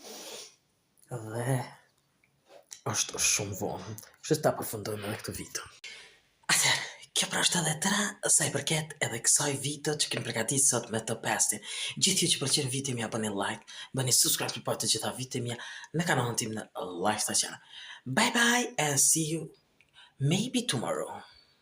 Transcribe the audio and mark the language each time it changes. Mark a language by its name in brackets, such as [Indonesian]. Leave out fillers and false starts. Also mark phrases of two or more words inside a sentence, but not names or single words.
[Albanian] Dhe është shumë vonë. Kështu ta përfundojmë edhe këtë video. Atëherë, kjo pra është edhe tëra sa i përket edhe kësaj video që kemi përgatitur sot me të pestin. Gjithë ju që pëlqen video mia bëni like, bëni subscribe për të gjitha videot mia në kanalin tim në Lifestyle Channel. [English] Bye bye and see you maybe tomorrow.